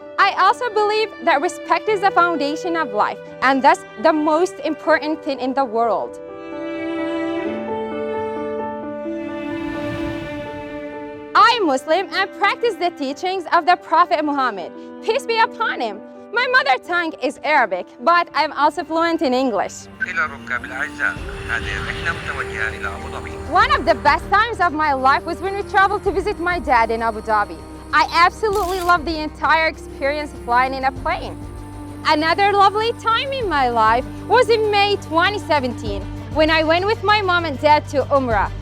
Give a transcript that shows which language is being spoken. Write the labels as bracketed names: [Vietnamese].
[English] I also believe that respect is the foundation of life, and thus the most important thing in the world. I'm Muslim and practice the teachings of the Prophet Muhammad, peace be upon him. My mother tongue is Arabic, but I'm also fluent in English. [Arabic] إلى الركاب الأعزاء، هذه الرحلة متوجهة إلى أبو ظبي. [English] One of the best times of my life was when we traveled to visit my dad in Abu Dhabi. I absolutely loved the entire experience of flying in a plane. Another lovely time in my life was in May 2017, when I went with my mom and dad to Umrah.